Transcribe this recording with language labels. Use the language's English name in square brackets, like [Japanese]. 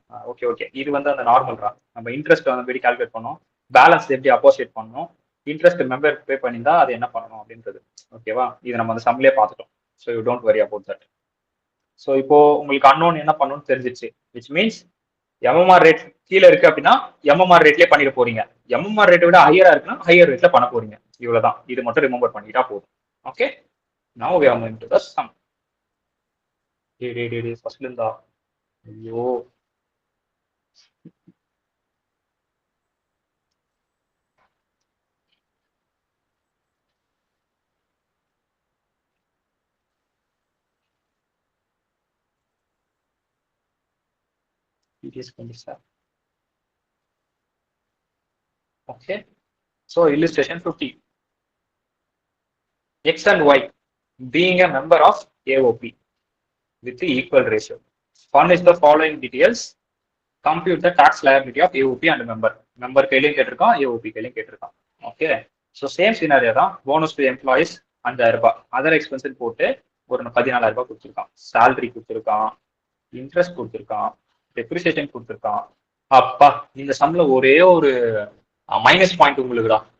[Tamil] Okay, இது வந்து அந்த நார்மல் தான். நம்ம இன்ட்ரெஸ்ட் வந்து எப்படி கால்குலேட் பண்ணோம், பேலன்ஸ் எப்படி அப்போசியேட் பண்ணணும், இன்ட்ரெஸ்ட் மெம்பர் பே பண்ணியிருந்தா அது என்ன பண்ணணும் அப்படின்றது. ஓகேவா? இது நம்ம அந்த சம்லேயே பார்த்துட்டோம். So you don't worry about that. So இப்போ உங்களுக்கு அன்னோன் என்ன பண்ணணும்னு தெரிஞ்சிச்சு. விச் மீன்ஸ் எம்எம்ஆர் ரேட் கீழே இருக்கு அப்படின்னா எம்எம்ஆர் ரேட்லேயே பண்ணிட போறீங்க. எம்எம்ஆர் ரேட்டை விட ஹையரா இருக்குன்னா ஹையர் ரேட்ல பண்ண போறீங்க. இவ்வளவுதான். இது மட்டும் ரிமெம்பர் பண்ணிட்டா போதும். [English] Okay, now we are moving to the sum. [Tamil] ஃபர்ஸ்ட்ல இருந்தா ஐயோ okay. [English] So illustration 50. X and Y being a member of AOP with the equal ratio. Furnish the following details. Compute the tax liability of AOP and member. [Tamil] Member கையிலையும் கேட்டிருக்கான், AOP கையிலையும் கேட்டிருக்கான். Okay, so same scenario தான். Bonus to employees 5000 ரூபாய், other expensive போட்டு ஒரு 14000 ரூபாய் கொடுத்துருக்கான். சேலரி கொடுத்துருக்கான், இன்ட்ரெஸ்ட் கொடுத்துருக்கான், டெப்ரிசியேஷன் கொடுத்துருக்கான். அப்பா, இந்த சம்ல ஒரே ஒரு மைனஸ் பாயிண்ட் உங்களுக்கு தான்.